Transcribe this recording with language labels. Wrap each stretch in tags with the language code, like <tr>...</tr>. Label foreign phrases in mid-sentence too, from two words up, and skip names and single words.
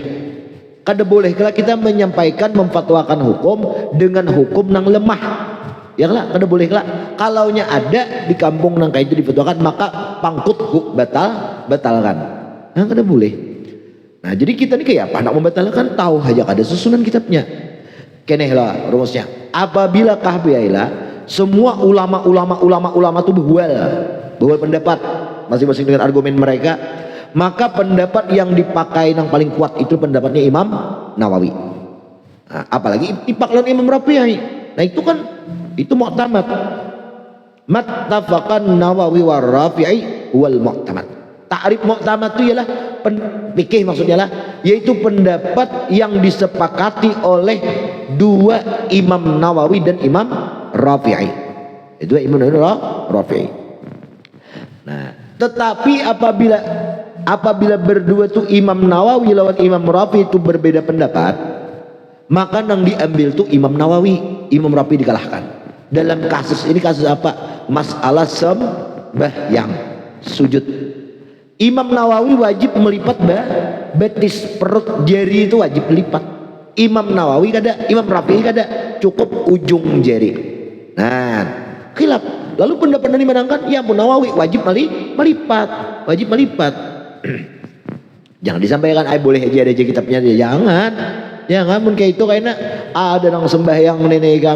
<bjn>Kada boleh kalau kita menyampaikan memfatwakan hukum dengan hukum nang lemah. Ya lah, kada boleh lah. Kalaunya ada di kampung nang kayak itu difatwakan, maka pangkut batalkan. Nah, kada boleh. Nah, jadi kita ini kayak apa nak membatalkan, tahu aja kada susunan kitabnya. Keneh lah rumusnya.</bjn> <id>Apabila kahbiailah semua ulama itu bahwa pendapat masing-masing dengan argumen mereka, maka pendapat yang dipakai yang paling kuat itu pendapatnya Imam Nawawi.</id> <bjn>Nah, apalagi ipaklan Imam Rafi'i.</bjn> <id>Nah, itu kan itu mu'tamad.</id> <ar>متفقا نووي و رافعي والمعتمد.</ar> <id>Ta'rif mu'tamad itu ialah fikih maksudnya lah, yaitu pendapat yang disepakati oleh dua Imam Nawawi dan Imam Rafi'i. Itu Imam Nawawi dan Rafi'i. Nah, tetapi apabila berdua tuh Imam Nawawi lawan Imam Rafi'i itu berbeda pendapat, maka yang diambil tuh Imam Nawawi, Imam Rafi'i dikalahkan. Dalam kasus ini kasus apa? Masalah sembahyang sujud. Imam Nawawi wajib melipat betis, perut jari itu wajib melipat.</id> <bjn>Imam Nawawi kada, Imam Rafi'i kada, cukup ujung jari.</bjn> <id>Nah, khilaf. Lalu pendapat yang dimenangkan, ya Imam Nawawi wajib melipat. Jangan disampaikan, boleh aja ada kitabnya dia.</id> <bjn>Jangan mun kayak itu kayaknya ada nang sembahyang nenek gam.</bjn>